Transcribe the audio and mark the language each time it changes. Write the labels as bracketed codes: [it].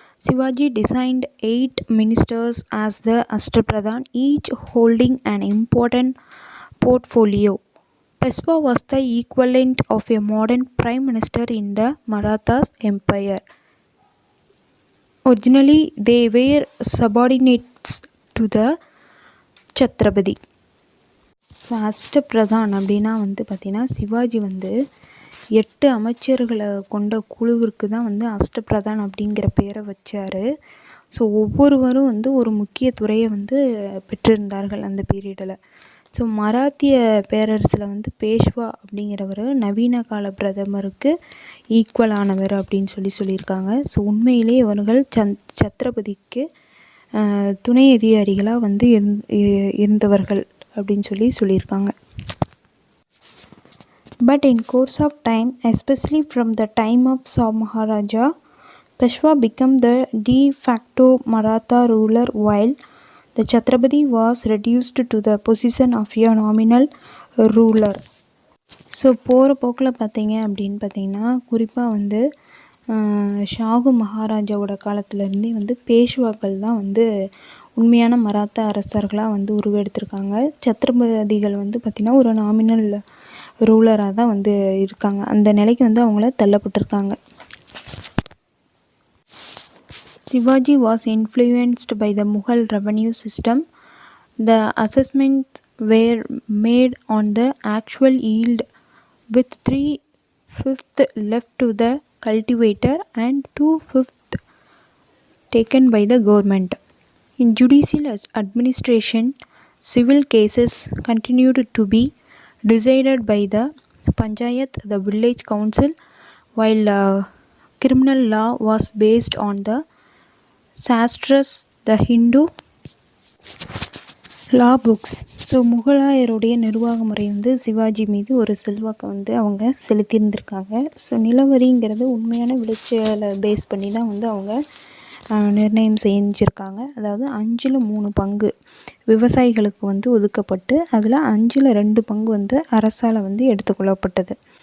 [en] Shivaji designed 8 ministers as the Ashtapradhan, each holding an important portfolio. Peshwa was the equivalent of a modern prime minister in the Maratha Empire. Originally, they were subordinates to the Chhatrapati. [ta] So அஷ்டபிரதான் அப்படின்னா வந்து பார்த்திங்கன்னா சிவாஜி வந்து 8 அமைச்சர்களை கொண்ட குழுவிற்கு தான் வந்து அஷ்டபிரதான் அப்படிங்கிற பேரை வச்சார். ஸோ ஒவ்வொருவரும் வந்து ஒரு முக்கிய துறையை வந்து பெற்றிருந்தார்கள் அந்த பீரியடில். ஸோ மராத்திய பேரரசில் வந்து பேஷ்வா அப்படிங்கிறவர் நவீன கால பிரதமருக்கு ஈக்குவலானவர் அப்படின்னு சொல்லியிருக்காங்க. ஸோ உண்மையிலே இவர்கள் சத்ரபதிக்கு துணை அதிகாரிகளாக வந்து இருந்தவர்கள் அப்படின்னு சொல்லியிருக்காங்க. [en] But in course of time, especially from the time of Shah Maharaja, Peshwa became the de facto Maratha ruler while the Chhatrapati was reduced to the position of a nominal ruler. [ta] So போகிற போக்கில் பார்த்தீங்க அப்படின்னு பார்த்தீங்கன்னா குறிப்பாக வந்து ஷாகு மகாராஜாவோட காலத்துலேருந்தே வந்து பேஷ்வாக்கள் தான் வந்து உண்மையான மராத்தா அரசர்களாக வந்து உருவெடுத்திருக்காங்க. சத்ரபதிகள் வந்து பார்த்திங்கன்னா ஒரு [en] nominal ரூலராக [ta] தான் வந்து இருக்காங்க. அந்த நிலைக்கு வந்து அவங்கள தள்ளப்பட்டிருக்காங்க. [en] Shivaji was influenced by the Mughal revenue system. The assessment were made on the actual yield with 3/5 left to the cultivator and 2/5 taken by the government. In judicial administration, civil cases continued to be decided by the Panchayat, the village council, while criminal law was based on the Shastras, the Hindu law books. [ta] So முகலாயருடைய நிர்வாக முறை வந்து சிவாஜி மீது ஒரு செல்வாக்கை வந்து அவங்க செலுத்தியிருந்திருக்காங்க. So நிலவரிங்கிறது உண்மையான விளைச்சலை பேஸ் பண்ணி தான் வந்து அவங்க நிர்ணயம் செஞ்சுருக்காங்க. அதாவது 5/3 பங்கு விவசாயிகளுக்கு வந்து ஒதுக்கப்பட்டு அதில் 5/2 பங்கு வந்து அரசால் வந்து எடுத்துக்கொள்ளப்பட்டது.